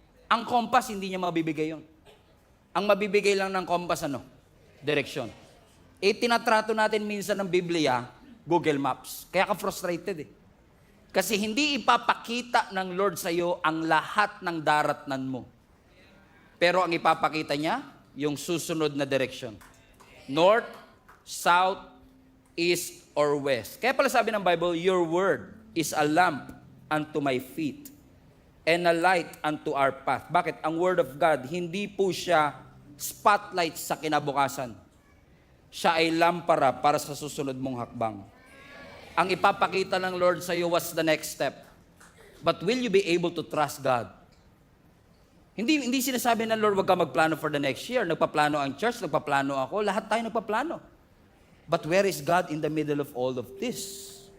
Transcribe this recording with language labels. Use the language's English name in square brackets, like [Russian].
[Filipino] Ang compass, hindi niya mabibigay yun. Ang mabibigay lang ng compass, direksyon. Tinatrato natin minsan ng Biblia, Google Maps. Kaya ka frustrated Kasi hindi ipapakita ng Lord sa iyo ang lahat ng daratnan mo. Pero ang ipapakita niya, yung susunod na direksyon. [English] North, south, east, or west. [Filipino] Kaya pala sabi ng [English] Bible, your word is a lamp unto my feet and a light unto our path. [Filipino] Bakit? Ang word of God, hindi po siya spotlight sa kinabukasan. Siya ay lampara para sa susunod mong hakbang. Ang ipapakita ng Lord sa iyo [English] was the next step. But will you be able to trust God? [Filipino] Hindi sinasabi ng Lord, wag ka magplano [English] for the next year. [Filipino] Nagpaplano ang church, nagpaplano ako, lahat tayo nagpaplano. [English] But where is God in the middle of all of this?